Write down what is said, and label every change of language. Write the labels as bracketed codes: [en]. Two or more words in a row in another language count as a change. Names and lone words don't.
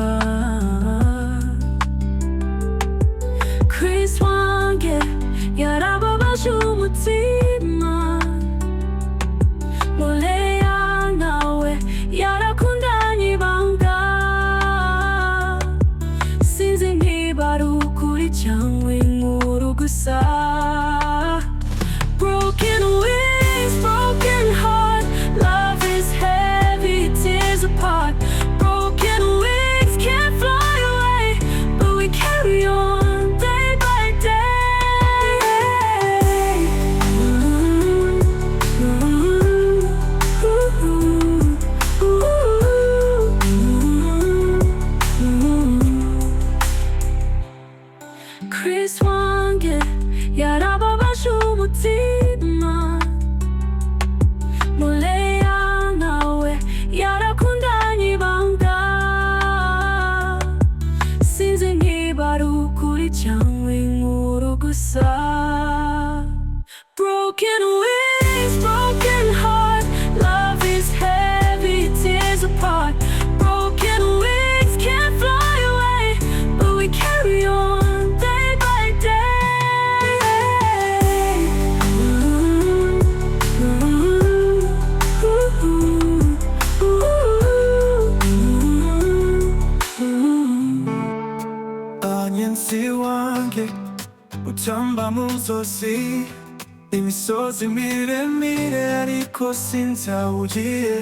[rw] Chris wanjye yarababaje umutima, leya nawe yarakundanye ibanga. Sinzi niba ari ukuri cyangwa inkuru gusa. [en] Broken wings, broken heart, love is heavy, tears apart. Broken wings can't fly away, but we carry on day by day. [rw] Chris wanjye yarababaje umutima, leya nawe yarakundanye ibanga. Sinzi niba ari ukuri cyangwa inkuru gusa. [en] Broken wings, broken heart, love is heavy, tears apart. Broken wings can't fly away, but we carry on day by day. [rw] Agnesi wanjye utamba mu nzozi, imisozi miremire ariko sinzi aho ugiye.